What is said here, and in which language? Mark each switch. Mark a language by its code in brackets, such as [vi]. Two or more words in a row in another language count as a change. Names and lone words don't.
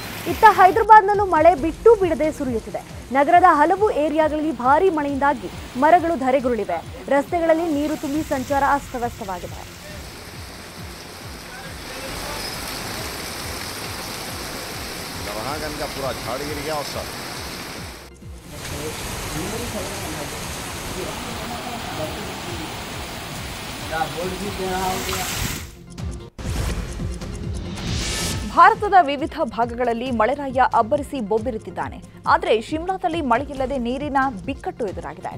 [kn] ಇತ್ತ ಹೈದರಾಬಾದ್ನಲ್ಲೂ ಮಳೆ ಬಿಟ್ಟು ಬಿಡದೆ ಸುರಿಯುತ್ತಿದೆ. ನಗರದ ಹಲವು ಏರಿಯಾಗಳಲ್ಲಿ ಭಾರೀ ಮಳೆಯಿಂದಾಗಿ ಮರಗಳು ಧರೆಗುರುಳಿವೆ. ರಸ್ತೆಗಳಲ್ಲಿ ನೀರು ತುಂಬಿ ಸಂಚಾರ ಅಸ್ತವ್ಯಸ್ತವಾಗಿದೆ. [hi] का पूरा झाड़ गिर गया और सब [kn] ಭಾರತದ ವಿವಿಧ ಭಾಗಗಳಲ್ಲಿ ಮಳೆರಾಯ ಅಬ್ಬರಿಸಿ ಬೊಬ್ಬಿರುತ್ತಿದ್ದಾನೆ. ಆದರೆ ಶಿಮ್ಲಾದಲ್ಲಿ ಮಳೆಯಿಲ್ಲದೆ ನೀರಿನ ಬಿಕ್ಕಟ್ಟು ಎದುರಾಗಿದೆ.